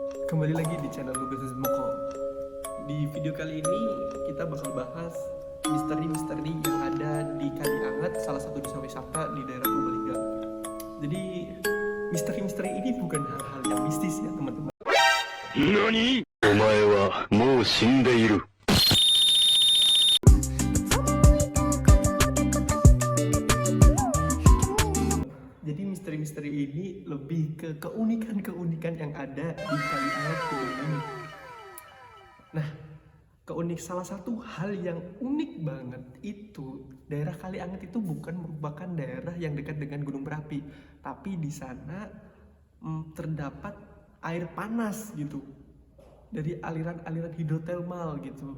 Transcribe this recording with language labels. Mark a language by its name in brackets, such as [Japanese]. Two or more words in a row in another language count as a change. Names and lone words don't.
[Indonesian] Kembali lagi di channel Lugas Moko. Di video kali ini kita bakal bahas misteri-misteri yang ada di Kali Anget, salah satu desa wisata di daerah Purbalingga. Jadi misteri-misteri ini bukan hal-hal yang mistis ya teman-teman. [Japanese] NANI? お前はもう死んでいる。 [Indonesian] Jadi misteri-misteri ini lebih ke keunikan-keunikan yang ada di Kali Anget ini. Nah, salah satu hal yang unik banget itu daerah Kali Anget itu bukan merupakan daerah yang dekat dengan gunung berapi, tapi di sana terdapat air panas gitu dari aliran-aliran hidrotermal gitu.